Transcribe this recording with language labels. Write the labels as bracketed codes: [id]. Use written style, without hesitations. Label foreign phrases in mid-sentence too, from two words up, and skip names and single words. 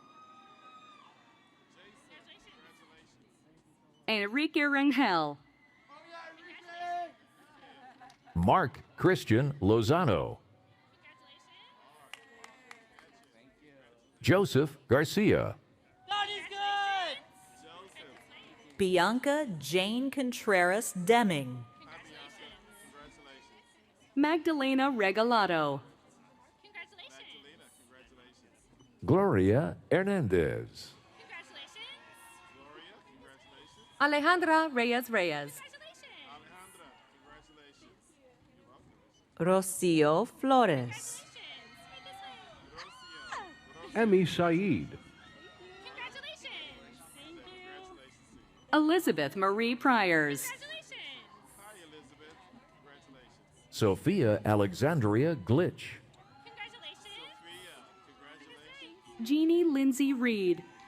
[en] Enrique Rangel. Mark Christian Lozano. Joseph Garcia. Bianca Jane Contreras Deming. Magdalena Regalado. Gloria Hernandez. Alejandra Reyes Reyes. Rocio Flores. Emmy Saeed. Elizabeth Marie Priors. Sophia Alexandria Glitch. Jeannie Lindsay Reed.